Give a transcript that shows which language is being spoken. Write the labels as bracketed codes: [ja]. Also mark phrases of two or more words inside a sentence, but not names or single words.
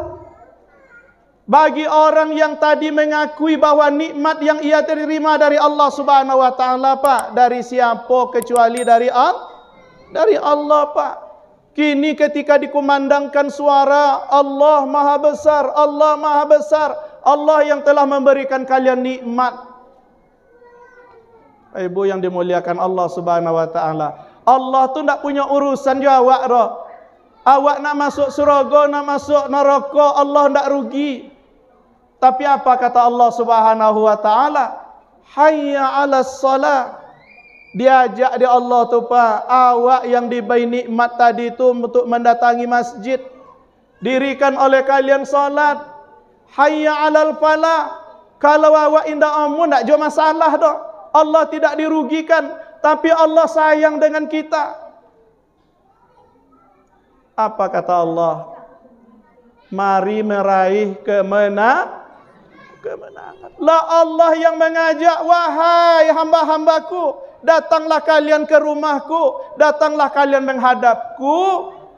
[id] Bagi orang yang tadi mengakui bahwa nikmat yang ia terima dari Allah [ar] Subhanahu wa taala, [id] Pak, dari siapa kecuali dari Allah, Pak. Kini ketika dikumandangkan suara Allah maha besar, Allah maha besar, Allah yang telah memberikan kalian nikmat. Ibu yang dimuliakan Allah [ar] Subhanahu wa taala. [id] Allah tu tak punya urusan jo awak roh. Awak nak masuk surga, nak masuk neraka, Allah tak rugi. Tapi apa kata Allah [ar] Subhanahu wa taala? Hayya 'alas shalah. [id] Diajak dia Allah tu, Pak, awak yang diberi nikmat tadi tu untuk mendatangi masjid. Dirikan oleh kalian salat. [ar] Hayya 'alal falah. [id] Kalau awak indah amun tak jo masalah dah. Allah tidak dirugikan, tapi Allah sayang dengan kita. Apa kata Allah? Mari meraih kemenangan. Lah Allah yang mengajak, wahai hamba-hambaku, datanglah kalian ke rumahku, datanglah kalian menghadapku.